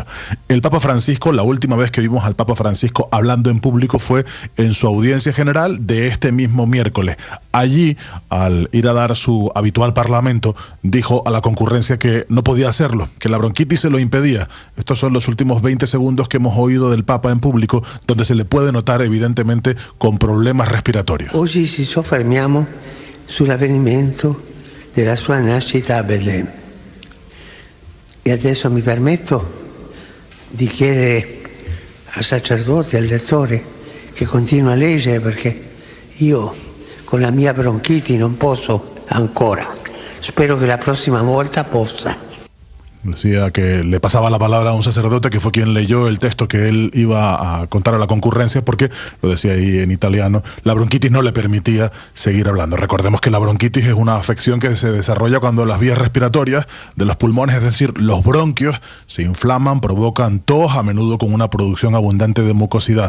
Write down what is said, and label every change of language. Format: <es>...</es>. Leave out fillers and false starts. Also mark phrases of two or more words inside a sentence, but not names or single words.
<es>El Papa Francisco, la última vez que vimos al Papa Francisco hablando en público fue en su audiencia general de este mismo miércoles. Allí, al ir a dar su habitual parlamento, dijo a la concurrencia que no podía hacerlo, que la bronquitis se lo impedía. Estos son los últimos 20 segundos que hemos oído del Papa en público, donde se le puede notar evidentemente con problemas respiratorios.</es> <it>Hoy ci soffermiamo sull'avvenimento della sua nascita a Belém. E adesso mi permetto di chiedere al sacerdote, al lettore, che continua a leggere, perché io con la mia bronchiti non posso ancora.</it> <es>Espero que la próxima vuelta possa. Decía que le pasaba la palabra a un sacerdote que fue quien leyó el texto que él iba a contar a la concurrencia, porque, lo decía ahí en italiano, la bronquitis no le permitía seguir hablando. Recordemos que la bronquitis es una afección que se desarrolla cuando las vías respiratorias de los pulmones, es decir, los bronquios, se inflaman, provocan tos, a menudo con una producción abundante de mucosidad.</es>